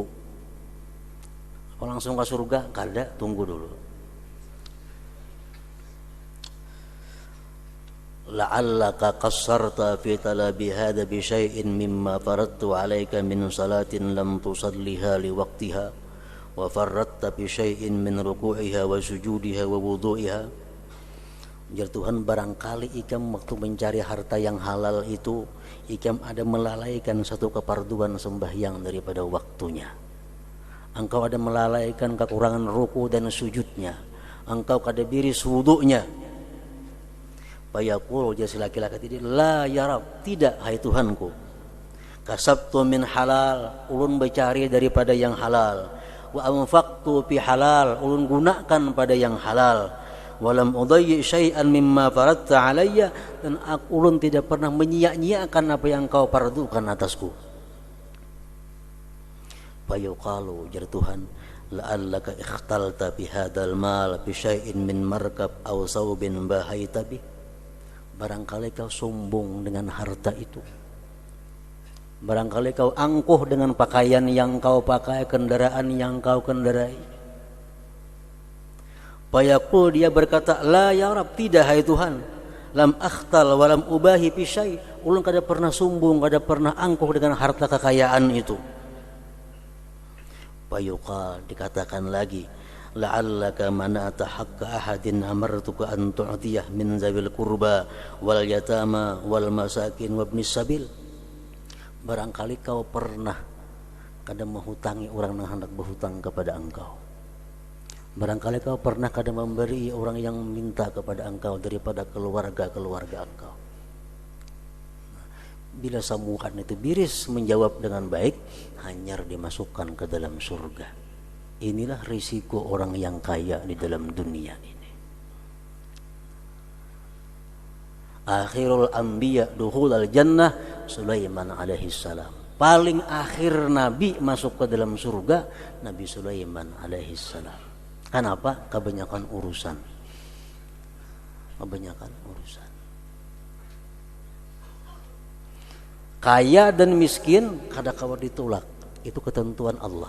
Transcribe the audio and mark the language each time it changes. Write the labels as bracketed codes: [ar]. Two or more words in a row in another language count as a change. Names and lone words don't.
[bjn] Kalau langsung ke surga, kada, tunggu dulu. [ar] لعلك قصرت في طلب هذا بشيء مما فرضت عليك من صلاة لم تصلها لوقتها وفرطت بشيء من ركوعها وسجودها ووضوئها. [bjn] Jadi Tuhan, barangkali ikam waktu mencari harta yang halal itu ikam ada melalaikan satu keparduan sembahyang daripada waktunya. Engkau ada melalaikan kekurangan ruku dan sujudnya. Engkau kada biris wudunya. Fayaqul, jadi laki-laki tadi, [ar] لا يا رب, [bjn] tidak hai Tuhanku. [ar] كسبت من حلال, [bjn] ulun mencari daripada yang halal. [ar] وأنفقت في حلال, [bjn] ulun gunakan pada yang halal. [ar] ولم أضيع شيئا مما فرضت علي, [bjn] dan ulun tidak pernah menyia-nyiakan apa yang kau fardukan atasku. Fayuqalu, jadi Tuhan, [ar] لعلك اختلت بهذا المال بشيء من مركب أو ثوب باهيت به. [bjn] Barangkali kau sombong dengan harta itu. Barangkali kau angkuh dengan pakaian yang kau pakai, kendaraan yang kau kendarai. Fayaqul, dia berkata, [ar] لا يا رب, [bjn] tidak hai Tuhan. [ar] لم أختل ولم أباه في شيء'. [bjn] Ulun kada pernah sombong, kada pernah angkuh dengan harta kekayaan itu. Fayuqal, dikatakan lagi, [ar] لعلك منعت حق أحد أمرتك أن تعطيه من ذوي القربى واليتامى والمساكين وابن السبيل. [bjn] Barangkali kau pernah kada menghutangi orang yang hendak berhutang kepada engkau. Barangkali kau pernah kada memberi orang yang minta kepada engkau daripada keluarga engkau. Bila sambutan itu biris menjawab dengan baik, hanyar dimasukkan ke dalam surga. Inilah risiko orang yang kaya di dalam dunia ini. [ar] آخر الأنبياء دخول الجنة سليمان عليه السلام. [bjn] Paling akhir Nabi masuk ke dalam surga Nabi Sulaiman alaihissalam. Kenapa? Kebanyakan urusan. Kaya dan miskin kada kawa ditolak, itu ketentuan Allah.